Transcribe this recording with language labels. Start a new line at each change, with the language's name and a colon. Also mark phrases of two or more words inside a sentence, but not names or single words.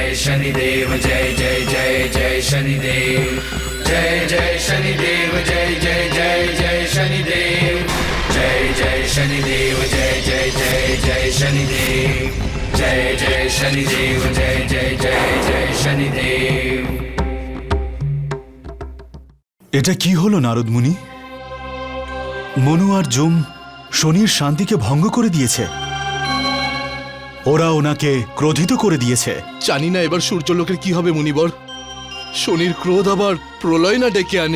Hindi: शनिदेव जय जय जय जय शनिदेव जय जय शनिदेव जय जय जय जय शनिदेव जय जय शनिदेव जय जय जय जय शनिदेव जय जय शनिदेव जय जय जय जय शनिदेव।
Bangla: এটা কি হলো নারদ মুনি? মনু আর যম শনির শান্তিকে ভঙ্গ করে দিয়েছে। ওরা ওনাকে ক্রোধিত করে দিয়েছে। জানি না এবার সূর্যলোকের কি হবে মুনিবর। শনির ক্রোধ আবার প্রলয় না ডেকে আনে।